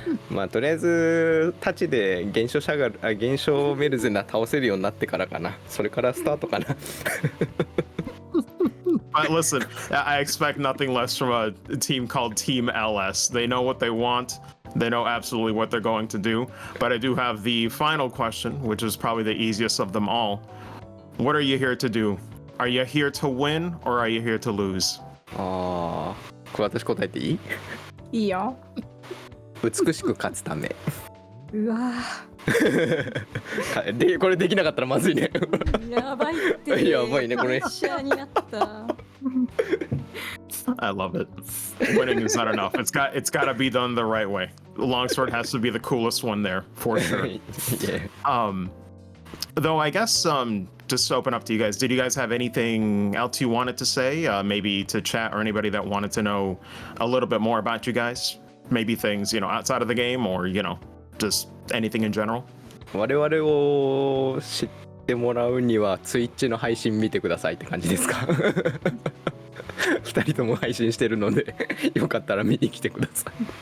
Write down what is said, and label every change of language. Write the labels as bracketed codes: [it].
[ja] まあとりあえずタチで現象メルゼナ倒せるようになってからかな。それからスタートかな。 [en] But listen, I expect nothing less from a team called Team LS. They know what they want. They know absolutely what they're going to do. But I do have the final question, which is probably the easiest of them all. What are you here to do? Are you here to win or are you here to lose? [ja] ああ、これ私答えていい？いいよ。美しく勝つため。うわでこれできなかったらまずいね。やばいって。やばいねこれ。プレッシャーになった。 [en] I love it. Winning is not enough. It's got to be done the right way. Longsword has to be the coolest one there for sure. Yeah. Though I guess just to open up to you guys, did you guys have anything else you wanted to say? Maybe to chat or anybody that wanted to know a little bit more about you guys? Maybe things, you know, outside of the game or, you know, just anything in general? [ja] 我々を知ってもらうには Twitch の配信見てくださいって感じですか？ 2人とも配信してるのでよかったら見に来てください。